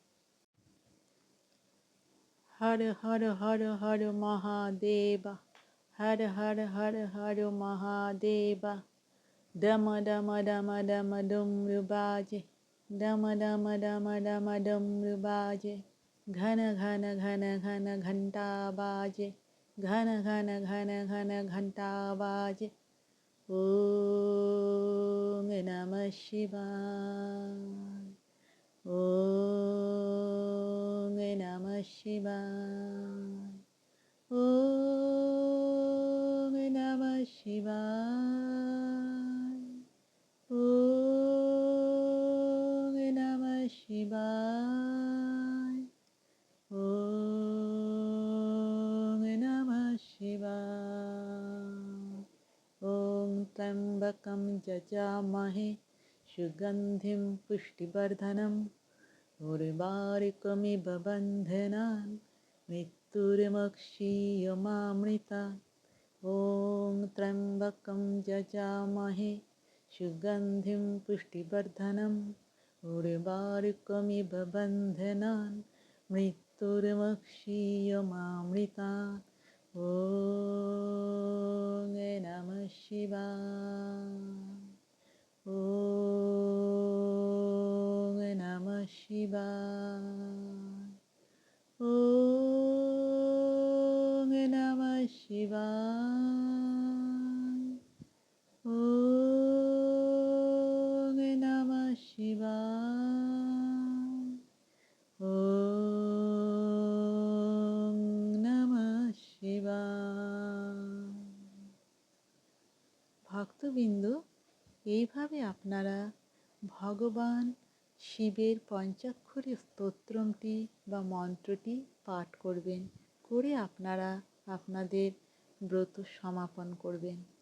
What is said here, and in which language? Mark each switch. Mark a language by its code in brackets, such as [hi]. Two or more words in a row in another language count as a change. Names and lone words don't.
[sa] হর হর হর হর মহাদেব, হর হর হর হর মহাদেব। [bn] ডম ডম ডম ডম ডমরু বাজে, ডম ডম ডম ডম ডমরু বাজে। ঘন ঘন ঘন ঘন ঘন্টা বাজে, ঘন ঘন ঘন ঘন ঘন্টা বাজে। [sa] ওম নমঃ শিবায়, ওম নমঃ শিবায়, ওম নমঃ শিবায়, ওম নমঃ শিবায়, ওম নমঃ শিবায়। ওম ত্র্যম্বকম যজামহে সুগন্ধিম পুষ্টিবর্ধনম, উর্বারুকমিব বন্ধনান মৃত্যুর্মুক্ষীয়মামৃতাৎ। ওম ত্র্যম্বকম যজামহে সুগন্ধিম পুষ্টিবর্ধনম, উর্বারুকমিব বন্ধনান মৃত্যুর্মুক্ষীয়মামৃতাৎ। ওম নমঃ শিবায়, ওম নমঃ শিবায়, ওম নমঃ শিবায়, ওম নমঃ শিবায়, ওম নমঃ শিবায়। [bn] ভক্তবৃন্দ, এইভাবে আপনারা ভগবান শিবের পঞ্চাক্ষরী স্তোত্রমটি বা মন্ত্রটি পাঠ করবেন, করে আপনারা আপনাদের ব্রত সমাপন করবেন।